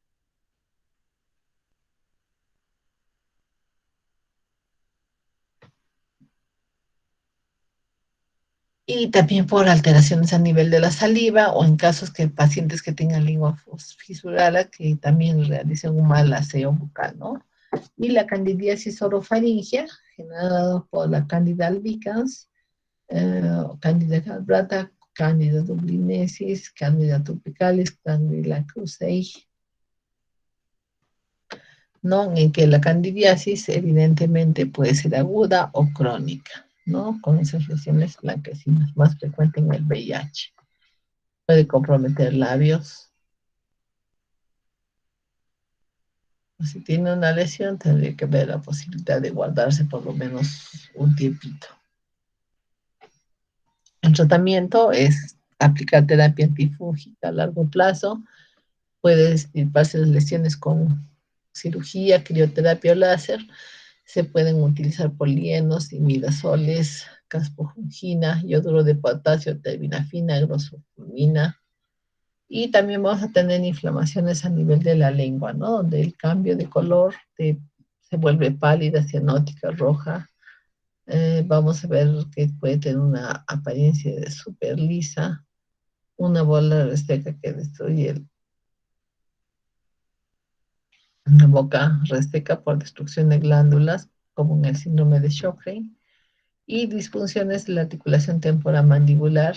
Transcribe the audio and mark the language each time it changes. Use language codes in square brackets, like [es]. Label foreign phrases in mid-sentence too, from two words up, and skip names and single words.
[es] Y también por alteraciones a nivel de la saliva o en casos que pacientes que tengan lengua fisurada que también realicen un mal aseo bucal, ¿no? Y la candidiasis orofaringea, generada por la Candida albicans, Candida glabrata, Candida dublinesis, Candida tropicalis, Candida krusei, ¿no? En que la candidiasis evidentemente puede ser aguda o crónica, ¿no? Con esas lesiones blanquecinas, más frecuente en el VIH. Puede comprometer labios. Si tiene una lesión, tendría que ver la posibilidad de guardarse por lo menos un tiempito. El tratamiento es aplicar terapia antifúngica a largo plazo. Puede extirparse las lesiones con cirugía, crioterapia o láser. Se pueden utilizar polienos, imidazoles, caspofungina, yoduro de potasio, terbinafina, grosofulmina. Y también vamos a tener inflamaciones a nivel de la lengua, ¿no? Donde el cambio de color se vuelve pálida, cianótica, roja. Vamos a ver que puede tener una apariencia de súper lisa, una bola reseca que destruye una boca reseca por destrucción de glándulas, como en el síndrome de Sjögren, y disfunciones de la articulación temporomandibular.